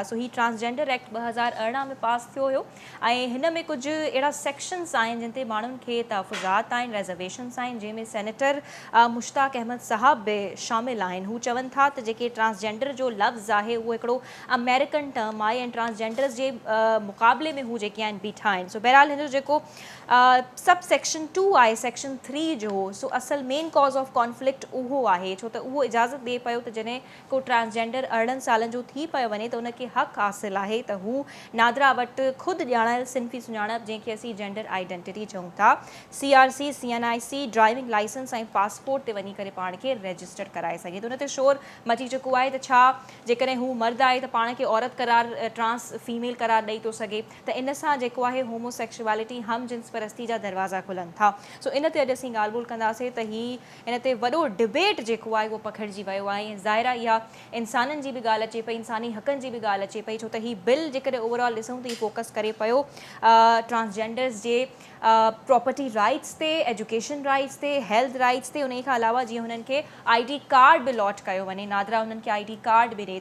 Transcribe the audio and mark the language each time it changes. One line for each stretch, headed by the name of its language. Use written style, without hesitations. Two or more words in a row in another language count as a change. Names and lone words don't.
Sindhi: सो ही
English: transgender act
Sindhi: 2018 में पास थियो हुयो ऐं हिन में कुझु अहिड़ा सेक्शन्स आहिनि जिन ते माण्हुनि खे तहफ़ुज़ात आहिनि, रिज़र्वेशन्स आहिनि, जंहिंमें सेनेटर मुश्ताक अहमद साहब बि शामिल आहिनि। हू चवनि था त जेके ट्रांसजेंडर जो लफ़्ज़ आहे उहो हिकिड़ो
English: American term
Sindhi: आहे ऐं ट्रांसजेंडर्स जे मुक़ाबले में हू जेके आहिनि बीठा आहिनि। सो बहरहाल हिन जो जेको
English: sub section
Sindhi: 2 आहे, सेक्शन 3 जो, सो असल
English: main cause of conflict
Sindhi: उहो आहे, छो त उहो इजाज़त ॾिए पियो त जॾहिं को ट्रांसजेंडर 18 सालनि जो थी पियो वञे त उनखे हक़ हासिल आहे त हू नादरा वटि ख़ुदि ॼाणायल सिन्फ़ी सुञाणप जंहिंखे असीं
English: gender identity
Sindhi: चऊं था, CRC, CNIC,
English: driving license
Sindhi: ऐं पासपोर्ट ते वञी करे पाण खे रजिस्टर कराए सघे। त उन ते शोर मची चुको आहे त छा जेकॾहिं हू मर्द आहे त पाण खे औरत करार,
English: trans female
Sindhi: करार ॾेई थो सघे, त इन सां जेको आहे होमोसेक्सुअलिटी,
Urdu: ہم جنس پرستی
Sindhi: जा दरवाज़ा खुलनि था। सो इन ते अॼु असीं ॻाल्हि ॿोल कंदासीं त इन ते वॾो डिबेट जेको आहे उहो पखिड़िजी वियो आहे ऐं ज़ाहिरा इहा इंसाननि जी बि ॻाल्हि अचे पई, इंसानी हक़नि जी बि ॻाल्हि अचे पई, छो त हीउ बिल जेकॾहिं ओवरऑल ॾिसूं त हीउ फोकस करे पियो ट्रांसजेंडर्स जे
English: property rights
Sindhi: ते,
English: education rights
Sindhi: ते,
English: health rights
Sindhi: ते, उन खां अलावा जीअं हुननि खे
English: ID card
Sindhi: बि लॉट कयो वञे, नादरा हुननि खे
English: ID card
Sindhi: बि ॾिए।